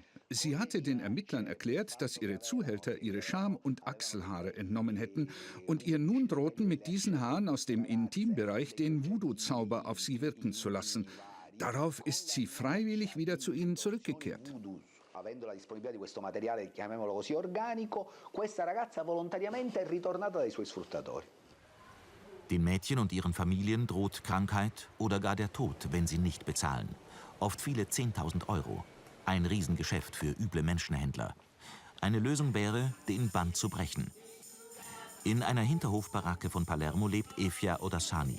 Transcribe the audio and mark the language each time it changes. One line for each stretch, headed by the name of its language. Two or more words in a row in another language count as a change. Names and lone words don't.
German: Sie hatte den Ermittlern erklärt, dass ihre Zuhälter ihre Scham- und Achselhaare entnommen hätten und ihr nun drohten, mit diesen Haaren aus dem Intimbereich den Voodoo-Zauber auf sie wirken zu lassen. Darauf ist sie freiwillig wieder zu ihnen zurückgekehrt.
Italian: Avendo la disponibilità di questo materiale, chiamiamolo così, organico, questa ragazza volontariamente è ritornata dai suoi sfruttatori.
German: Den Mädchen und ihren Familien droht Krankheit oder gar der Tod, wenn sie nicht bezahlen. Oft viele 10.000 Euro. Ein Riesengeschäft für üble Menschenhändler. Eine Lösung wäre, den Band zu brechen. In einer Hinterhofbaracke von Palermo lebt Efia Odassani.